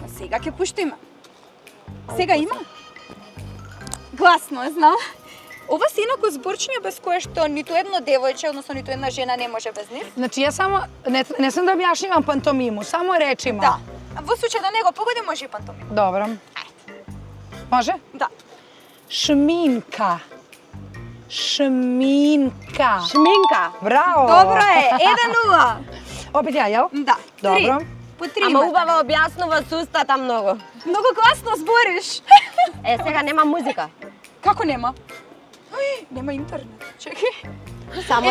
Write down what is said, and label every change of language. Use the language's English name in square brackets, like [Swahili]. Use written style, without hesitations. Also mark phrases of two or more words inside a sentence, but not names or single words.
[Macedonian] Сега ќе пуштиме. Сега има? Гласно е, знам. Ова се инаку зборчиња без кое што ниту едно девојче, односно ниту една жена не може без нив. [Serbian] Значи, јас само, не сам да објашнивам пантомиму, само речима. [Macedonian] Да. Во случај да не го погоди, може и пантомим. Добро. [Serbian] Može? [Macedonian] Да. [Serbian] Šminka. Šminka. [Macedonian] Шминка. Браво! Добро е, 1-0. [Serbian] Опет ја, јел? [Macedonian] Да. Добро. По 3 Ама убаво објаснува с устата многу. Многу гласно збориш. Сега нема музика. Како нема? Нема интернет. Чекај. Само